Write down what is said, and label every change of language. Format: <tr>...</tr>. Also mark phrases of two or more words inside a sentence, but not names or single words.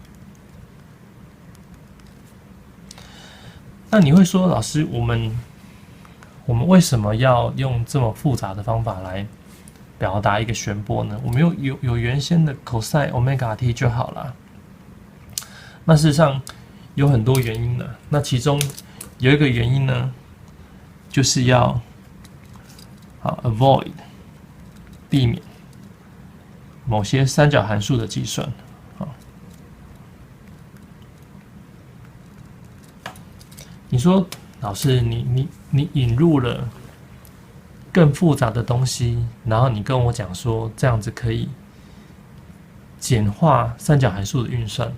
<zh>那你會說，老師，我們為什麼要用這麼複雜的方法來表達一個旋波呢？我們有原先的</zh> <en>cosine omega t</en> <zh>就好了。那事實上有很多原因的，那其中有一個原因呢，就是要 avoid 避免某些三角函數的計算。你說老師，你引入了更複雜的東西，然後你跟我講說這樣子可以簡化三角函數的運算。</zh>